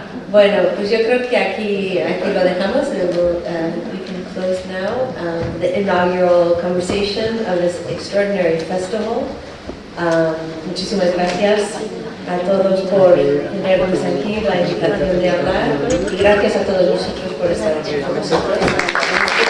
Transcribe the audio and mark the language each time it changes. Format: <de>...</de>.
<es>Bueno, pues yo creo que aquí lo dejamos.</es> <en>We can close now the inaugural conversation of this extraordinary festival.</en> <es>Muchísimas gracias a todos por tenernos aquí, la invitación de hablar, y gracias a todos vosotros por estar aquí con nosotros.</es>